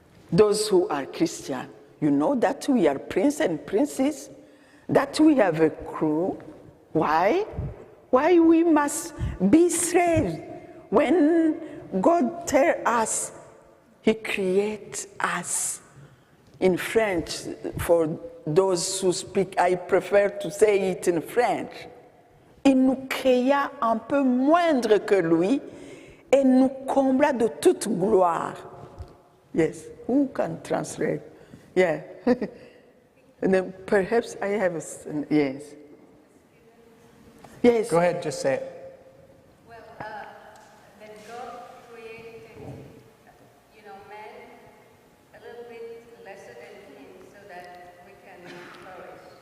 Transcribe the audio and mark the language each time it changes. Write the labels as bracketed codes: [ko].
[en] Those who are Christian, you know that we are prince and princess, that we have a crew. Why? Why we must be slaves when God tells us He creates us? In French, for those who speak, I prefer to say it in French. [fr] Il nous créa un peu moindre que lui et nous combla de toute gloire. [en] Yes, who can translate? Yeah. And then perhaps I have a, yes. Yes. Go ahead, just say it. Well, that God created, man a little bit lesser than him so that we can flourish.